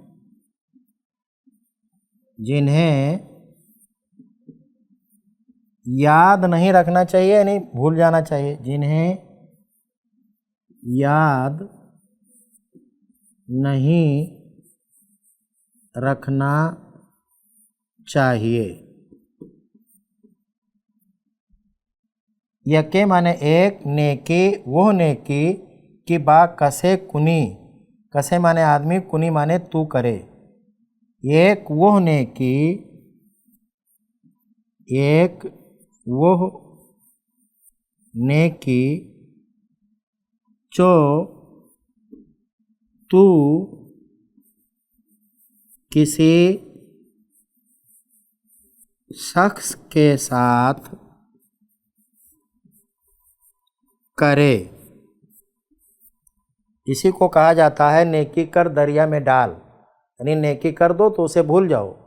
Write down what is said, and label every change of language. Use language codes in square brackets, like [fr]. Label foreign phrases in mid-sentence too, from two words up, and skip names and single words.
[ur] جنہیں یاد نہیں رکھنا چاہیے، یعنی بھول جانا چاہیے، جنہیں یاد نہیں رکھنا چاہیے۔ یکے معنی ایک، نیکی وہ نیکی [fa] کی با کسے کنی، [ur] کسے معنی آدمی، کنی معنی تو کرے، ایک وہ نیکی، ایک وہ نیکی جو تو کسی شخص کے ساتھ کرے، اسی کو کہا جاتا ہے نیکی کر دریا میں ڈال، یعنی نیکی کر دو تو اسے بھول جاؤ۔